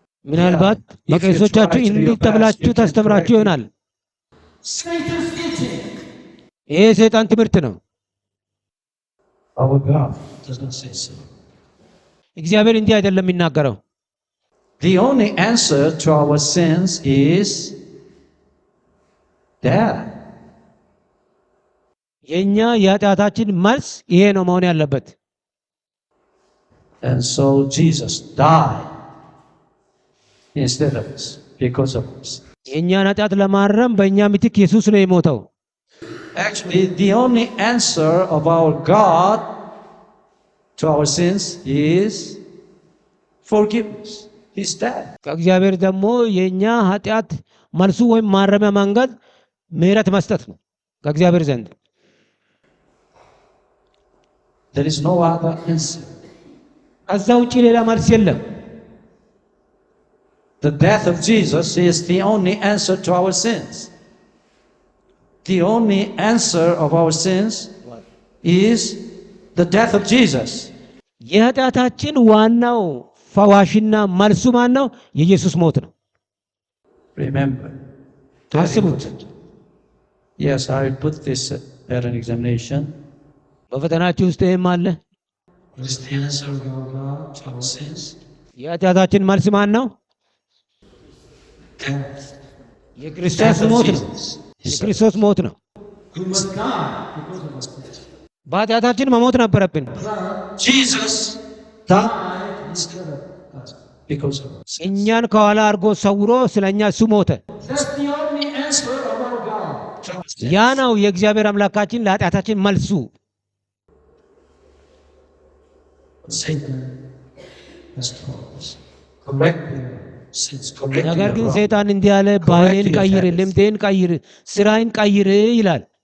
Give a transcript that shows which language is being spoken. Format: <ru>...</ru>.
<am>ምናልባት በቄሶቻችሁ እንዲህ ተብላችሁ ታስተምራችሁ ይሆናል።</am> <en>Satan's teaching.</en> <am>ይሄ ሰይጣን ትምህርት ነው።</am> <en>Our God does not say so.</en> <am>እግዚአብሔር እንዲህ አይደለም የሚናገረው።</am> <en>The only answer to our sins is death.</en> <am>የኛ የኃጢአታችን መልስ ይሄ ነው መሆን ያለበት።</am> <en>And so Jesus died instead of us, because of us.</en> <am>የኛን ኃጢአት ለማረም በእኛ ምትክ ኢየሱስ ነው የሞተው።</am> <en>Actually, the only answer of our God to our sins is forgiveness. He's dead.</en> <am>ከእግዚአብሔር ደግሞ የኛ ኃጢአት መልሱ ወይም ማረሚያ መንገድ ምህረት መስጠት ነው ከእግዚአብሔር ዘንድ።</am> <en>There is no other answer.</en> <am>ከዛ ውጪ ሌላ መልስ የለም።</am> <en>The death of Jesus is the only answer to our sins. The only answer of our sins is the death of Jesus.</en> <am>የኃጢአታችን ዋናው ፈዋሽና መልሱ ማን ነው? የኢየሱስ ሞት ነው።</am> <en>Remember.</en> <am>ታስቡት።</am> <en>Yes, I will put this at an examination.</en> <am>በፈተናችሁ ውስጥ ይሄም አለ።</am> <en>What is the answer of our God to our sins?</en> <am>የኃጢአታችን መልስ ማን ነው?</am> <en>Death.</en> <am>የክርስቶስ ሞት ነው። የክርስቶስ ሞት ነው።</am> <en>We must die because of our sins.</en> <am>በኃጢአታችን መሞት ነበረብን።</am> <en>Jesus died instead of us because of our sins.</en> <am>እኛን ከኋላ አድርጎ ሰውሮ ስለኛ እሱ ሞተ።</am> <en>That's the only answer of our God to our sins.</en> <am>ያ ነው የእግዚአብሔር አምላካችን ለኃጢአታችን መልሱ።</am> <en>Satan has told us, correct your sins, correct</en> <am>ነገር ግን</am> <en>your wrong.</en> <am>ሰይጣን እንዲህ ያለ ባህሌን ቀይር፣ ልምዴን ቀይር፣ ስራዬን ቀይር ይላል።</am>